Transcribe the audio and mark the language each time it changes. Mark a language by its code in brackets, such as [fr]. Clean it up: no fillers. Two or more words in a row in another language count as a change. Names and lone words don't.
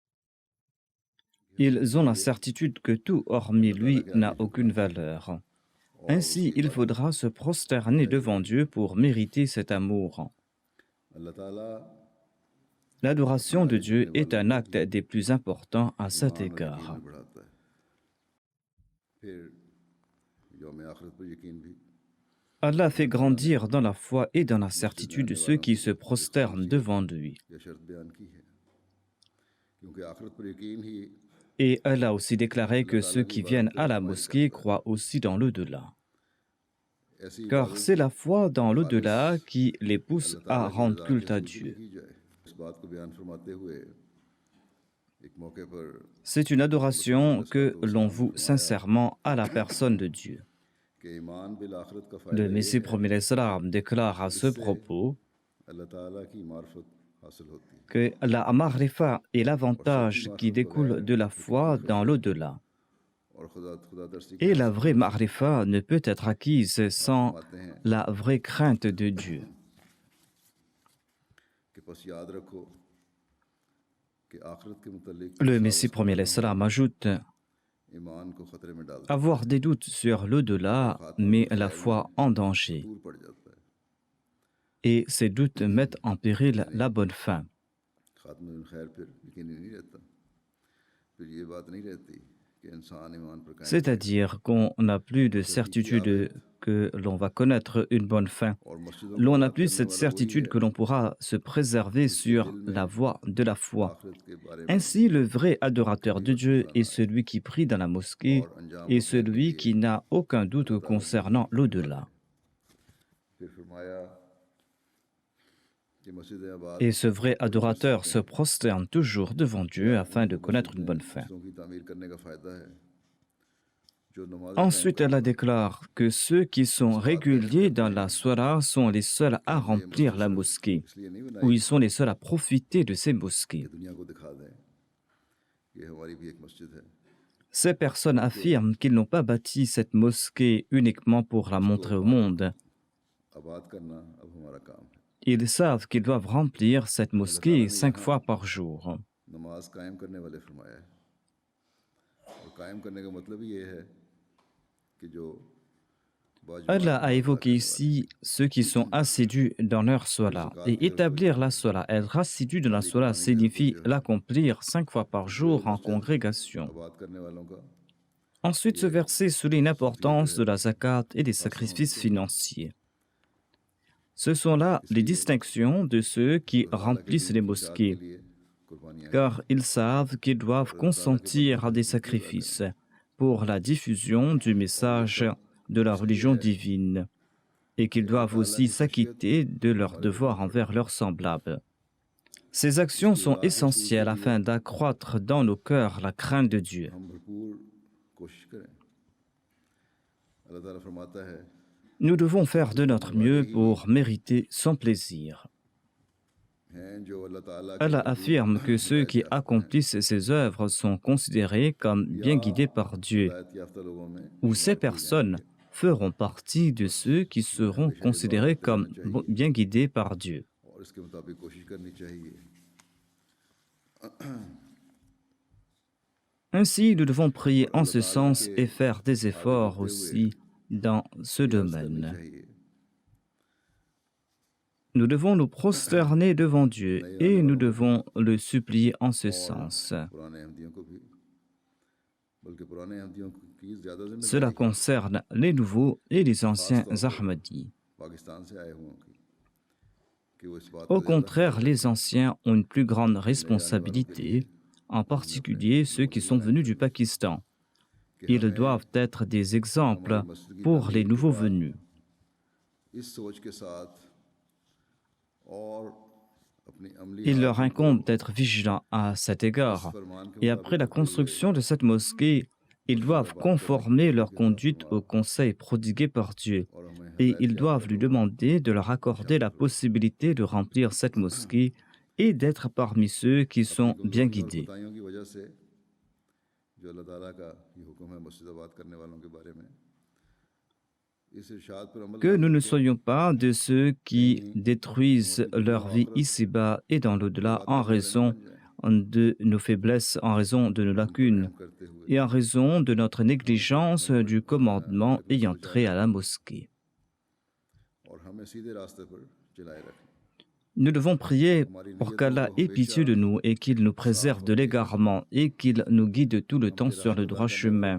[fr] Ils ont la certitude que tout hormis lui n'a aucune valeur. Ainsi, il faudra se prosterner devant Dieu pour mériter cet amour. [ur] اللہ تعالیٰ [fr] L'adoration de Dieu est un acte des plus importants à cet [ur] ایمان اور یقین [fr] égard. [ur] میں بڑھاتا ہے. پھر یوم آخرت پر یقین بھی. [fr] Allah fait grandir dans la foi et dans la certitude ceux qui se prosternent devant lui. [ur] یہ شرط بیان کی ہے کیونکہ آخرت پر یقین ہی [fr] Et Allah a aussi déclaré que ceux qui viennent à la mosquée croient aussi dans l'au-delà. [ur] ایسی [fr] Car c'est la foi dans l'au-delà qui les pousse à rendre culte à Dieu. [ur] کی جائے. اس بات کو بیان فرماتے ہوئے ایک موقع پر [fr] C'est une adoration que l'on voue sincèrement à la personne de Dieu. [ur] کہ ایمان بالآخرت کا فائدہ [fr] Le [ur] یہ [fr] Messie [ur] ہے [fr] premier l'Islam déclare à ce propos [ur] اللہ تعالیٰ کی معرفت حاصل ہوتی ہے. [fr] que la marifa est l'avantage qui découle de la foi dans l'au-delà. [ur] اور خدا ترسی [fr] Et la vraie marifa ne peut être acquise sans [ur] فرماتے ہیں [fr] la vraie crainte de Dieu. [ur] کہ پس یاد رکھو کہ آخرت کے متعلق [fr] Le Messie premier l'Islam ajoute [ur] ایمان کو خطرے میں ڈال دیتا [fr] avoir des doutes sur l'au-delà met la foi en danger. [ur] ہے, دور پڑ جاتا ہے. [fr] Et ces doutes mettent en péril la bonne fin. [ur] خاتمہ الخیر پھر یقینی نہیں رہتا. پھر یہ بات نہیں رہتی کہ انسان ایمان پر قائم [fr] C'est-à-dire qu'on n'a plus de certitude que l'on va connaître une bonne fin. [ur] اور مسجدوں [fr] L'on [ur] میں [fr] n'a [ur] بات [fr] plus [ur] کرنے [fr] cette [ur] والا [fr] certitude que l'on pourra se préserver sur la voie de la foi. [ur] آخرت کے بارے میں [fr] Ainsi, le vrai adorateur de Dieu est celui qui prie dans la mosquée [ur] اور انجام [fr] et [ur] کو [fr] celui qui n'a aucun doute concernant l'au-delà. [ur] پھر فرمایا کہ مسجد آباد [fr] Et ce vrai adorateur se prosterne toujours devant Dieu afin de connaître une bonne fin. [ur] مسجدوں کی تعمیر کرنے کا فائدہ ہے. جو نماز [fr] Ensuite, Allah déclare que ceux qui sont réguliers dans la Salah sont les seuls à remplir la mosquée, [ur] اس لیے نہیں [fr] ou [ur] بنائی [fr] ils sont les seuls à profiter de ces mosquées. [ur] کہ دنیا کو دکھا دیں کہ ہماری بھی ایک مسجد ہے. [fr] Ces personnes affirment qu'ils n'ont pas bâti cette mosquée uniquement pour la montrer au monde. [ur] آباد کرنا اب ہمارا کام ہے. [fr] Ils savent qu'ils doivent remplir cette mosquée 5 fois par jour. [ur] نماز قائم کرنے والے فرمایا ہے. اور قائم کرنے کا مطلب یہ ہے کہ جو [fr] Allah a évoqué ici ceux qui sont assidus dans leur Salah. Et établir la Salah, être assidu dans la Salah signifie l'accomplir 5 fois par jour en congrégation. [ur] آباد کرنے والوں کا [fr] Ensuite, ce verset souligne l'importance de la zakat et des sacrifices financiers. Ce sont là les distinctions de ceux qui remplissent les mosquées, [ur] لیے قربانیاں [fr] car ils savent qu'ils doivent consentir à des sacrifices pour la diffusion du message de la religion divine et qu'ils doivent aussi s'acquitter de leurs devoirs envers leurs semblables. Ces actions sont essentielles afin d'accroître dans nos cœurs la crainte de Dieu. [ur] ہم بھرپور کوشش کریں. اللہ تعالیٰ فرماتا ہے [fr] Nous devons faire de notre mieux pour mériter son plaisir. [ur] ہیں جو اللہ تعالیٰ کے [fr] Allah affirme que ceux qui accomplissent ces œuvres sont considérés comme bien guidés par Dieu, [ur] ہدایت یافتہ لوگوں میں [fr] ou ces personnes feront partie de ceux qui seront considérés comme bien guidés par Dieu. [ur] اور اس کے مطابق کوشش کرنی چاہیے. [fr] Ainsi, nous devons prier en ce sens et faire des efforts aussi dans ce domaine. [ur] چاہیے. [fr] Nous devons nous prosterner devant Dieu et nous devons le supplier en ce sens. [ur] پرانے احمدیوں کو بھی بلکہ پرانے احمدیوں کی زیادہ ذمہ [fr] Cela concerne les nouveaux et les anciens Ahmadis. [ur] پاکستان سے آئے ہوں گے کہ وہ اس بات [fr] Au contraire, les anciens ont une plus grande responsabilité, en particulier ceux qui sont venus du Pakistan. Ils doivent être des exemples pour les nouveaux venus. [ur] اس سوچ کے ساتھ اور اپنی عملی [fr] Il leur incombe d'être vigilants à cet égard. Et après la construction de cette mosquée, ils doivent conformer leur conduite aux conseils prodigués par Dieu. [ur] اور ہمیں [fr] Et ils doivent lui demander de leur accorder la possibilité de remplir cette mosquée et d'être parmi ceux qui sont bien guidés. [ur] کوتاہیوں کی وجہ سے جو اللہ تعالیٰ کا یہ حکم ہے مسجد آباد کرنے والوں کے بارے میں اس ارشاد پر عمل [fr] Que nous ne soyons pas de ceux qui détruisent leur vie ici-bas et dans l'au-delà en raison de nos faiblesses, en raison de nos lacunes et en raison de notre négligence du commandement ayant trait à la mosquée. Nous devons prier pour qu'Allah ait pitié de nous et qu'il nous préserve de l'égarement et qu'il nous guide tout le temps sur le droit chemin.